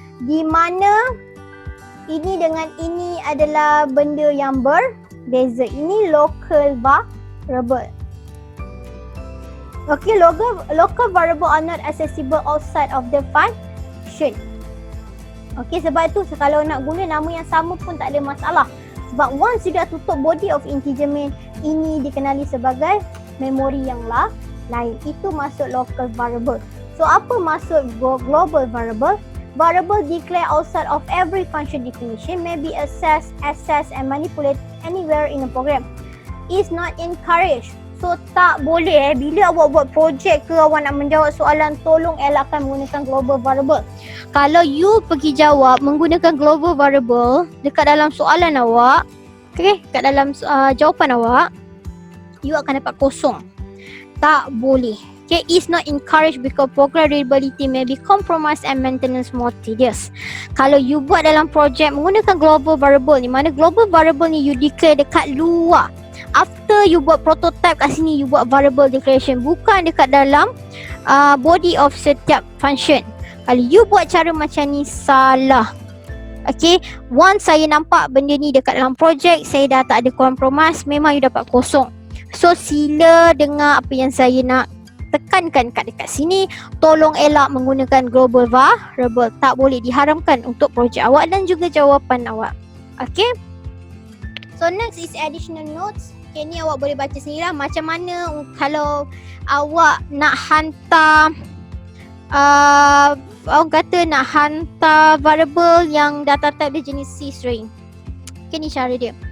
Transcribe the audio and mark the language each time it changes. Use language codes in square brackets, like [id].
[ms] Di mana ini dengan ini adalah benda yang berbeza. Ini local variable. [en] Okay, local variable are not accessible outside of the function. [ms] Okay, sebab tu kalau nak guna nama yang sama pun tak ada masalah. Sebab once you dah tutup [en] body of integer main, [ms] ini dikenali sebagai memori yang lain. Itu masuk local variable. So apa maksud global variable? [en] Variable declare outside of every function definition may be accessed and manipulated anywhere in a program. Is not encouraged. [ms] So tak boleh bila awak buat projek ke awak nak menjawab soalan, tolong elakkan menggunakan global variable. Kalau you pergi jawab menggunakan global variable dekat dalam soalan awak, okay, kat dalam jawapan awak, you akan dapat kosong. Tak boleh. [en] Okay, is not encouraged because program readability may be compromised and maintenance more tedious. [ms] Kalau you buat dalam projek menggunakan global variable ni, mana global variable ni you declare dekat luar. After you buat prototype kat sini, you buat variable declaration, bukan dekat dalam body of setiap function. Kalau you buat cara macam ni, salah. Okay, once saya nampak benda ni dekat dalam projek, saya dah tak ada compromise, memang you dapat kosong. So sila dengar apa yang saya nak tekankan kat dekat sini. Tolong elak menggunakan global variable. Tak boleh, diharamkan untuk projek awak dan juga jawapan awak. [en] Okay, so next is additional notes. [ms] Okay, ni awak boleh baca sendiri lah macam mana kalau awak nak hantar orang kata nak hantar variable yang data type dia jenis C string. Okay, ni cara dia.